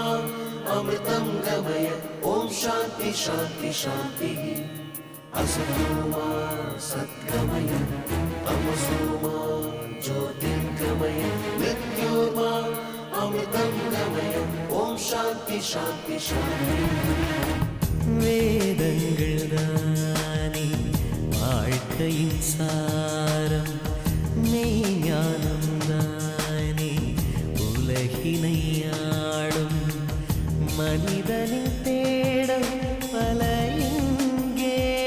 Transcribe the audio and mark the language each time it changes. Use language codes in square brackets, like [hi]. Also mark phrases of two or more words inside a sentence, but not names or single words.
[sa] अमृतं गमय ओम शांति शांति शांति असतोमा सद्गमय तमसोमा ज्योतिर्गमय मृत्योर्मा अमृतं गमय ओम शांति शांति शांति [ta] வேதங்கள்தானே வாழ்க்கையின் சாரம், மெய்ஞானம் தானே உலகினை ஆளும், மனிதனின் தேடல் பல இங்கே